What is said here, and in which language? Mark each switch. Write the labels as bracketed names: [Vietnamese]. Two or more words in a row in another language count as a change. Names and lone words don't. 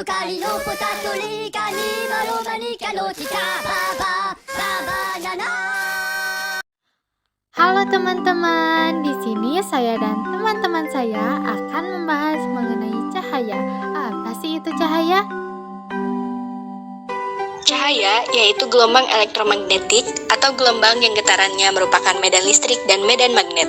[Indonesian] いのポタトリカにマロマニカのチカババババナナ. Halo teman-teman, di sini saya dan teman-teman saya akan membahas mengenai cahaya. Apa sih itu cahaya? Cahaya yaitu gelombang elektromagnetik atau gelombang yang getarannya merupakan medan listrik dan medan magnet.